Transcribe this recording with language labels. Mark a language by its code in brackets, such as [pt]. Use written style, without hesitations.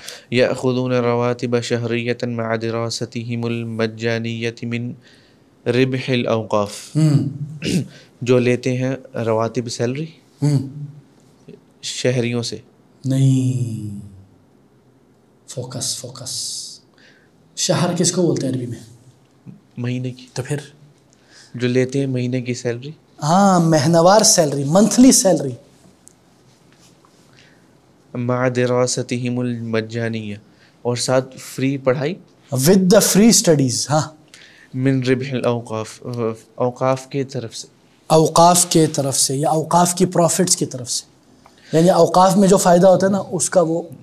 [ar] یأخذون رواتب شہریۃ مع دراستہم المجانیۃ من ربح الاوقاف، [ur] جو لیتے ہیں رواتب سیلری شہریوں سے. نہیں، فوکس. شہر کس کو بولتے ہیں عربی میں؟ مہینے کی. تو پھر جو لیتے ہیں مہینے کی سیلری، ہاں، مہنوار سیلری، منتھلی سیلری. [ar] مع دراستہم المجانیہ، [ur] اور ساتھ فری پڑھائی، [en] With the free studies. ہاں. [ar] من ربح الاوقاف، [ur] اوقاف کے طرف سے، اوقاف کے طرف سے، یا اوقاف کی پروفٹس کی طرف سے، یعنی اوقاف میں جو فائدہ ہوتا ہے نا اس کا وہ.